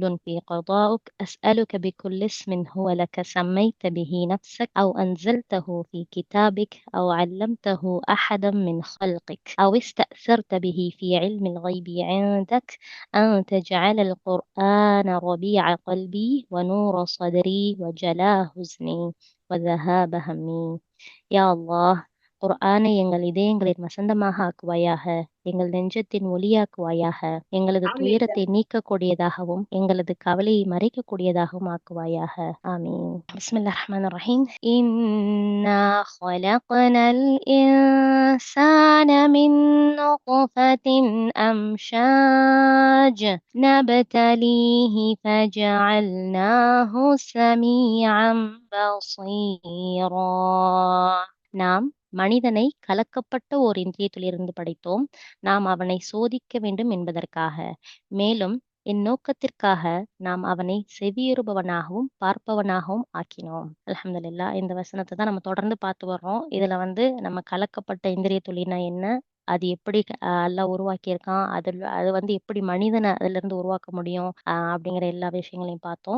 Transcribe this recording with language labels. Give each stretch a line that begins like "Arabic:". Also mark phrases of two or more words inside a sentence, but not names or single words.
Arabic: في قضاؤك أسألك بكل اسم هو لك سميت به نفسك أو أنزلته في كتابك أو علمته أحدا من خلقك أو استأثرت به في علم الغيب عندك أن تجعل القرآن ربيع قلبي ونور صدري وجلاء حزني وذهاب همي يا الله
Tamil: குர்ஆனை எங்கள் இதயங்களின் வசந்தமாக ஆக்குவாயாக, எங்கள் நெஞ்சத்தின் ஒளியாக்குவாயாக, எங்களது ஆமீன். துயரத்தை நீக்கக்கூடியதாகவும் எங்களது கவலையை மறைக்கக்கூடியதாகவும் ஆக்குவாயாக.
Arabic: آمين. بسم الله الرحمن الرحيم. إنا خلقنا الإنسان من نطفة أمشاج نبتليه فجعلناه سميعا بصيرا
Tamil: நாம் மனிதனை கலக்கப்பட்ட ஓர் இந்திரியத்திலிருந்து படைத்தோம். நாம் அவனை சோதிக்க வேண்டும் என்பதற்காக. மேலும் இந்நோக்கத்திற்காக நாம் அவனை செவியுறுபவனாகவும் பார்ப்பவனாகவும் ஆக்கினோம். அல்ஹம்துலில்லாஹ். இந்த வசனத்தை தான் நம்ம தொடர்ந்து பார்த்து வர்றோம். இதுல நம்ம கலக்கப்பட்ட இந்திரிய துளினா என்ன, அது எப்படி அல்லாஹ் உருவாக்கியிருக்கான், அது எப்படி மனிதனை அதுல இருந்து உருவாக்க முடியும் அப்படிங்கிற எல்லா விஷயங்களையும் பார்த்தோம்.